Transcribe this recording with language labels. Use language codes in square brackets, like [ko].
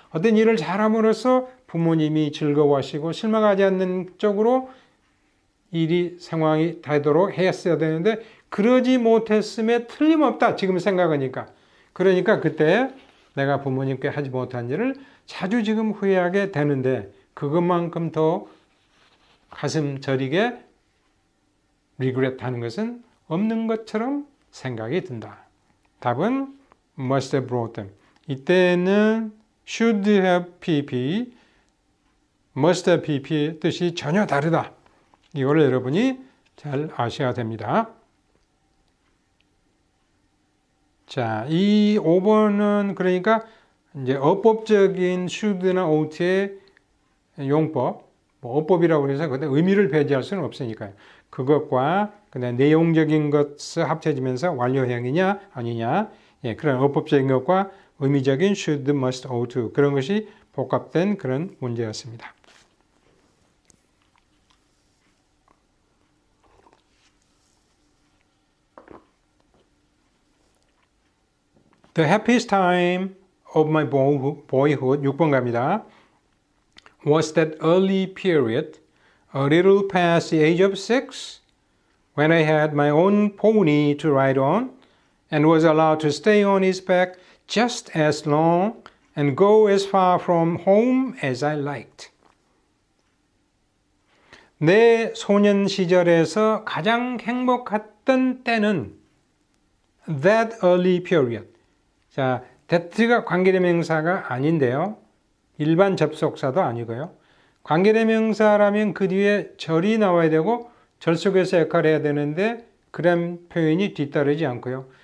[ko] 어떤 일을 잘함으로써 부모님이 즐거워하시고 실망하지 않는 쪽으로 일이 상황이 되도록 했어야 되는데 그러지 못했음에 틀림없다. 지금 생각하니까. 그러니까 그때 내가 부모님께 하지 못한 일을 자주 지금 후회하게 되는데 그것만큼 더 가슴 저리게 regret 하는 것은 없는 것처럼 생각이 든다. 답은 [en] must have brought them. [ko] 이때는 should have pp, must have pp의 뜻이 전혀 다르다. 이걸 여러분이 잘 아셔야 됩니다. 자, 이 5번은 그러니까 이제 어법적인 should나 ouught의 용법, 어법이라고 해서 근데 의미를 배제할 수는 없으니까요. 그것과 그다음 내용적인 것을 합쳐지면서 완료형이냐 아니냐, 그런 어법적인 것과 의미적인 should, must, ought 그런 것이 복합된 그런 문제였습니다. [en] The happiest time of my boyhood, [ko] 6번 갑니다. [en] Was that early period, a little past the age of 6, when I had my own pony to ride on and was allowed to stay on his back just as long and go as far from home as I liked. [ko] 내 소년 시절에서 가장 행복했던 때는 [en] that early period. [ko] 자, that가 관계대명사가 아닌데요. 일반 접속사도 아니고요. 관계대명사라면 그 뒤에 절이 나와야 되고 절속에서 역할을 해야 되는데 그런 표현이 뒤따르지 않고요.